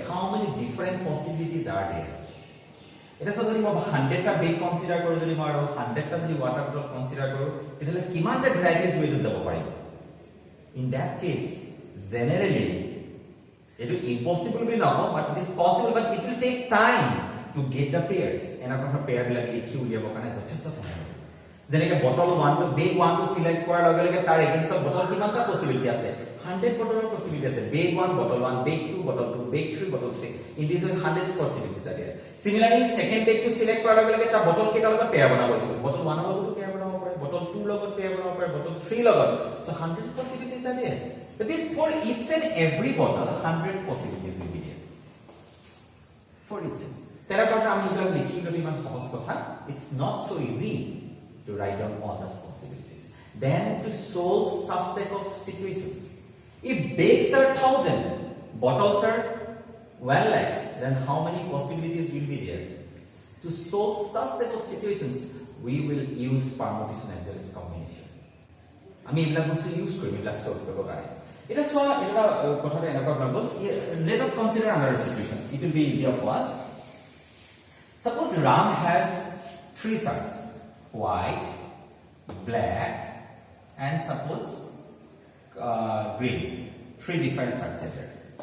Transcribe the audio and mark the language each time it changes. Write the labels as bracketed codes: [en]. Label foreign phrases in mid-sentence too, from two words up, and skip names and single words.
[en] How many different possibilities are there? It is so that [as] 100 টা [en] bag consider [as] কৰো যদি মাৰো, 100 টা যদি [en] water bottle consider [as] কৰো, তেতিয়াহ'লে কিমান টা [en] varieties way to [as] যাব পাৰিব. [en] In that case, generally it will impossible be now, but it is possible, but it will take time to get the pairs. [as] এনেকোন pair বিলাক লিখি উলিয়াবো কাৰণে যথেষ্ট time. [en] Then bottle 1 to bag 1 to select [as] কৰাৰ লগে লগে তাৰ [en] against bottle কিমানটা possibility আছে 100 bottle possibility আছে. Bag 1, bottle 1, bag 2, bottle 2, bag 3, bottle 3. In this way 100 possibilities are there. Similarly, second bag to select [as] কৰাৰ লগে লগে এটা bottle কেইটা লগত পেয়াৰ বনাব লাগিব. Bottle 1 ৰ লগতো পেয়াৰ বনাব পাৰে, bottle 2 লগত পেয়াৰ বনাব পাৰে, bottle 3 লগত. [en] So 100 possibilities are there. That means for each and every bottle 100 possibilities will be there. For each. [as] তেৰা কথা আমি এটা লিখিলো ইমান সহজ কথা. [en] It's not so easy to write down all the possibilities. Then to solve such type of situations. If bags are 1000, bottles are 1 lakhs, then how many possibilities will be there? To solve such type of situations, we will use permutation as well as combination. [as] আমি এইবিলাক বস্তু ইউজ কৰিম এইবিলাক সলভ কৰিব কাৰণে. এটা সোয়া এটা কথাটা এনেকুৱা ভাবল. [en] Let us consider another situation. It will be easier for us. Suppose Ram has 3 shirts, white, black, and suppose green. 3 different shirts are there.